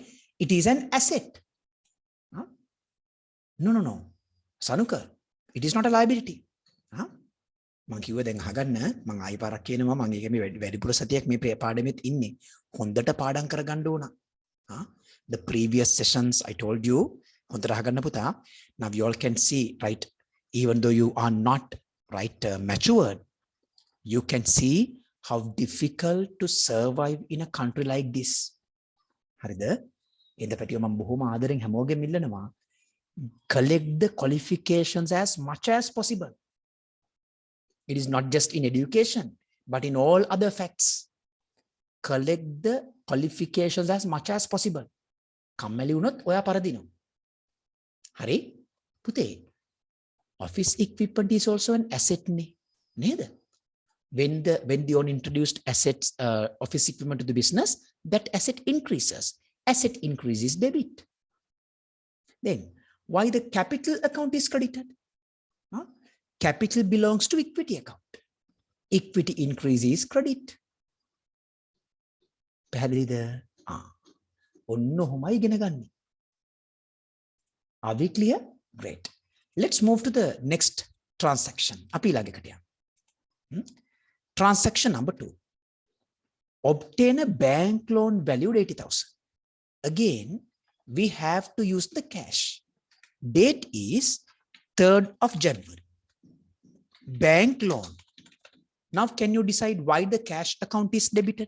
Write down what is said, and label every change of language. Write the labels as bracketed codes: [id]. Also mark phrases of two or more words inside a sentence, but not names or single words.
[en] It is an asset. No. Sanuka, it is not a liability. [si] මං කිව්ව දැන් අහගන්න මං ආයි පාරක් කියනවා මං ඒක මේ වැඩිපුර සතියක් මේ පාඩමෙත් ඉන්නේ. හොඳට පාඩම් කරගන්න ඕන. [en] The previous sessions I told you [si] හොඳට අහගන්න පුතා. [en] Now you all can see, right? Even though you are not right matured, you can see how difficult to survive in a country like this. [si] හරිද? එඳ පැටියෝ මම බොහොම ආදරෙන් හැමෝගෙම ඉල්ලනවා. [en] Collect the qualifications as much as possible. It is not just in education, but in all other facts. Collect the qualifications as much as possible. [si] කම්මැලි වුණොත් ඔයා පරදිනවා. හරි? පුතේ, [en] office equipment is also an asset නේද? When the owner introduced assets, office equipment to the business, that asset increases. Asset increases debit. Then, why the capital account is credited? Capital belongs to equity account. Equity increases credit. [si] පැහැදිලිද? ඔන්න ඔහොමයි ඉගෙන ගන්න. [en] Are we clear? Great. Let's move to the next transaction. [si] අපි ළඟකට යමු. [en] Transaction number 2. Obtain a bank loan valued 80,000. Again, we have to use the cash. Date is 3rd of January. Bank loan. Now, can you decide why the cash account is debited?